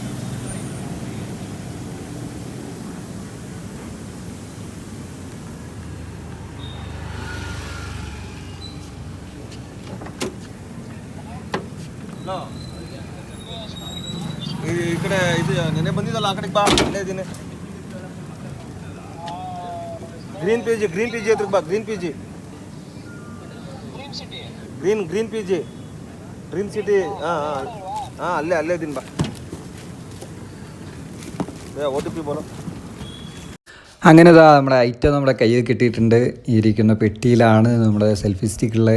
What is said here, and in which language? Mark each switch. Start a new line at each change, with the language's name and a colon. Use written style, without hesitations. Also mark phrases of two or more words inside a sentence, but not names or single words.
Telugu: ఇక్కడ ఇది నేనే
Kannada: ಬಂದಿದ್ದಲ್ಲ ಆ ಕಡೆಗೆ ಬಾ. ಅಲ್ಲೇ ಇದೀನಿ. ಗ್ರೀನ್ ಪಿಜಿ ಹತ್ರಕ್ಕೆ ಬಾ. ಗ್ರೀನ್ ಪಿಜಿ ಡ್ರೀಮ್ ಸಿಟಿ. ಅಲ್ಲೇ ಇದೀನಿ ಬಾ. OTP बोलो.
Malayalam: അങ്ങനെ ഇതാ നമ്മുടെ ഐറ്റം നമ്മുടെ കയ്യിൽ കിട്ടിയിട്ടുണ്ട്. ഈ ഇരിക്കുന്ന പെട്ടിയിലാണ് നമ്മുടെ സെൽഫി സ്റ്റിക്കുള്ളത്.